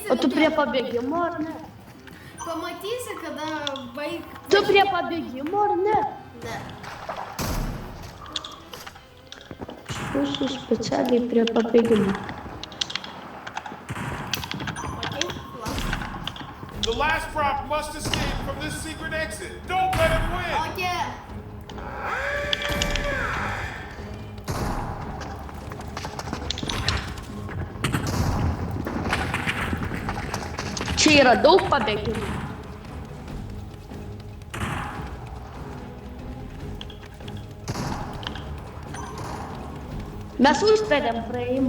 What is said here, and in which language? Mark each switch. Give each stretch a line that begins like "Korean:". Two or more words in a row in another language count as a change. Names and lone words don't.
Lithuanian: o tu prie pabėgimo ar ne? Pamatysi, kada baig... Tu prie pabėgimo ar ne? Ne. Aš būsiu specialiai prie pabėgimo. Matai? Va.
English: The last prop must escape from this secret exit. Don't let him win. Okay.
Lithuanian: Čia yra daug pabėgimų. Mes užsprendėm praėjimą.